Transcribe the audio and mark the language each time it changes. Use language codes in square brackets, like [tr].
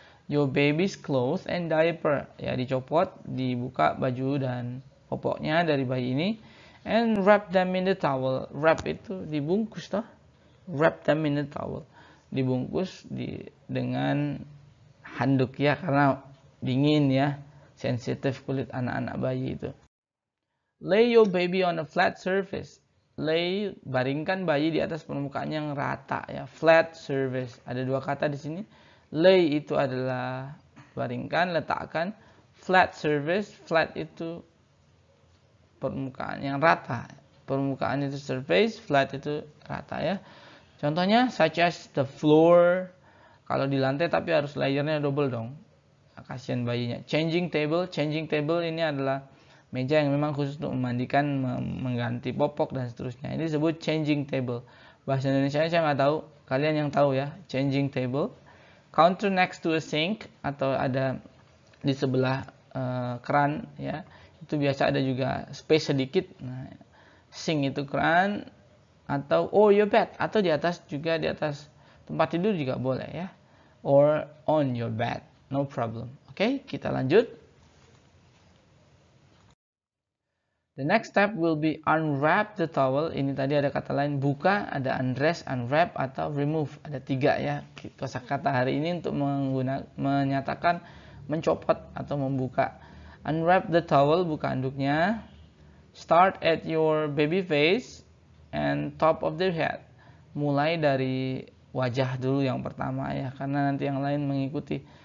[en] Your baby's clothes and diaper, [id] ya dicopot, dibuka baju dan popoknya dari bayi ini. [en] And wrap them in the towel. Wrap [id] itu dibungkus toh. [en] Wrap them in the towel. [id] Dibungkus dengan handuk ya, karena dingin ya, sensitif kulit anak-anak bayi itu. [en] Lay your baby on a flat surface. [id] Lay, baringkan bayi di atas permukaan yang rata ya, flat surface. Ada dua kata di sini. Lay itu adalah baringkan, letakkan. Flat surface, flat itu permukaan yang rata. Permukaan itu surface, flat itu rata ya. [en] Contohnya such as the floor. [id] Kalau di lantai tapi harus layernya double dong. Kasihan bayinya. Changing table ini adalah meja yang memang khusus untuk memandikan, mengganti popok dan seterusnya. Ini disebut changing table. Bahasa Indonesia saya nggak tahu. Kalian yang tahu ya, changing table. [en] Counter next to a sink, [id] atau ada di sebelah keran ya. Itu biasa ada juga space sedikit. Nah, sink itu keran, atau your bed, atau di atas juga, di atas tempat tidur juga boleh ya. [en] Or on your bed, no problem. [id] Oke, kita lanjut. [en] The next step will be unwrap the towel. [id] Ini tadi ada kata lain, buka, ada undress, unwrap, atau remove. Ada 3 ya kosakata hari ini untuk menyatakan mencopot atau membuka. Unwrap the towel, buka handuknya. [en] Start at your baby face and top of their head. [id] Mulai dari wajah dulu yang pertama ya, karena nanti yang lain mengikuti.